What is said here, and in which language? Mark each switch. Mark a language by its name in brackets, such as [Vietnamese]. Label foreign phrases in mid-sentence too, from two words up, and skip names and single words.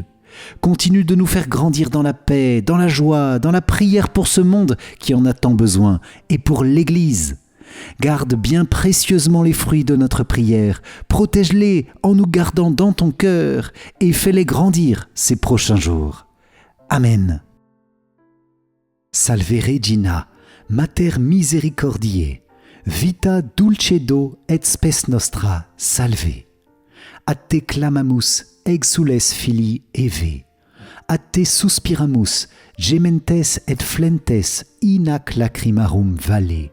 [French] Continue de nous faire grandir dans la paix, dans la joie, dans la prière pour ce monde qui en a tant besoin, et pour l'Église. Garde bien précieusement les fruits de notre prière, protège-les en nous gardant dans ton cœur, et fais-les grandir ces prochains jours. Amen. [Latin] Salve Regina, Mater Misericordiae, Vita dulcedo et spes nostra, salve. A te clamamus, exules filii Eve. A te suspiramus, gementes et flentes, in ac lacrimarum vale.